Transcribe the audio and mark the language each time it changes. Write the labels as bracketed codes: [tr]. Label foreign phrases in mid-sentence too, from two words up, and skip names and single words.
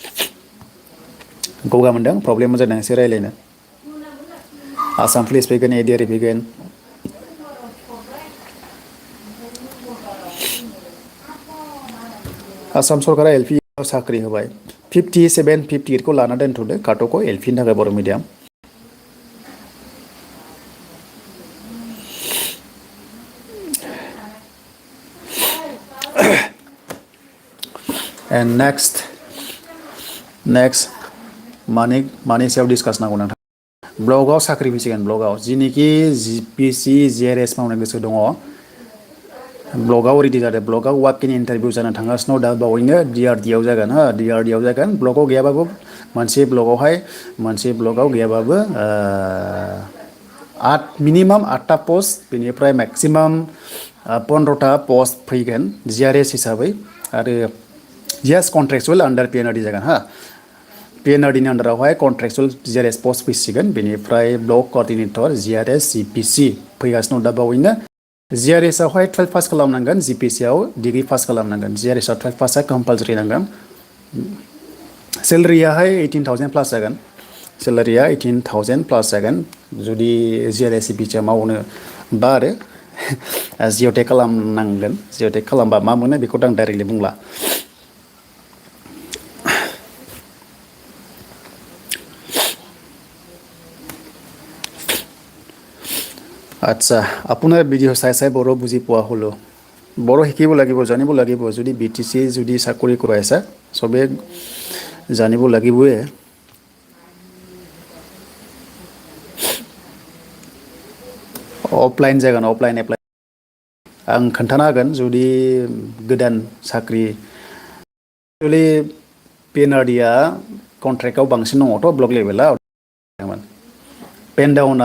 [brx] गगा मोनदों प्रब्लेम जादों एसे रायलायनो आसाम पुलिस फैगोन एडिआरइ फैगोन आसाम सरकारा एलपि साख्रि होबाय 57 58 खौ लाना दोनथ'दो काट'खौ एलपिनि थाखाय बर' मिडियाम [en] and next [brx] मानि सायाव डिसकास नांगौ नोंथां ब्लगाव साख्रि फैसिगोन ब्लगाव जिनिखि जिपिसि जिआरएस मावनो गोसो दङ ब्लगाव रेडि जादों ब्लगाव [en] walk in interview [brx] जानो थांगासिनो दा बावैनो DRDआव जागोन DRDआव जागोन ब्लगाव गैयाबाबो मोनसे ब्लगाव गैयाबाबो मिनिमाम 8टा पस्ट बेनिफ्राय मेक्सिमाम 15टा पस्ट फैगोन जिआरएस हिसाबै आरो [en] yes contractual under PNRD [brx] जागोन PNRDनि आन्दारावहाय contractual जिआरएस पस्ट फैसिगोन बेनिफ्राय [en] block coordinator [brx] जिआरएस जिपिसि फैगासिनो दा बावैनो जिआरएस आवहाय 12 पास खालामनांगोन जिपिसिआव [en] degree pass [brx] खालामनांगोन जिआरएस आव 12 पासआ कम्पालसरि नांगोन सेलारियाहाय 18,000 प्लास जागोन सेलारिया 18,000 प्लास जागोन जुदि जिआरएस जिपिसिआव मावनो बा आरो जिअटेक खालामनांगोन जिअटेक खालामबा मा मोनो बेखौथ' आं डाइरेक्टलि बुंला [as] আচ্ছা আপোনাৰ ভিডিঅ' চাই বড়ো বুজি পোৱা হ'লো বড়ো শিকিব লাগিব জানিব লাগিব যদি BTC যদি চাকৰি কৰি আছে সবে জানিব লাগিবই अफलाइन [brx] जागोन [en] offline apply [brx] आं खोन्थाना होगोन जुदि गोदान साख्रि एक्चुअलि PNRDआ कन्ट्रेक्टआव बांसिन दङथ' ब्लक लेभेलाव पेन डाउना